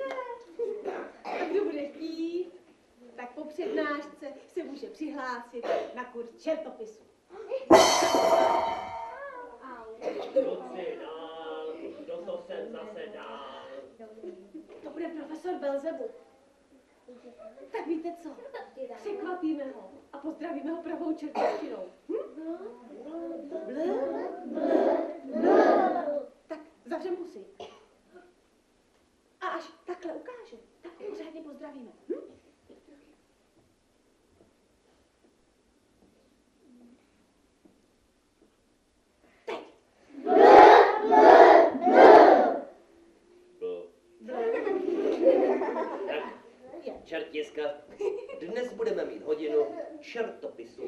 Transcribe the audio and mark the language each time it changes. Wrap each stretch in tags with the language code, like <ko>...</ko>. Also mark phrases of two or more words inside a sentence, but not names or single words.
<cs>A kdo bude chtít, tak po přednášce se může přihlásit na kurz čertopisu. Kluci dál, kdo to sem zase dál? To bude profesor Belzebub. Tak víte co? Překvapíme ho a pozdravíme ho pravou čertovštinou. Ble, ble, ble. Tak zavřem pusy. A až takhle ukáže, tak ho pořádně pozdravíme. Teď. Čertiska, dnes budeme mít hodinu čertopisu.</cs>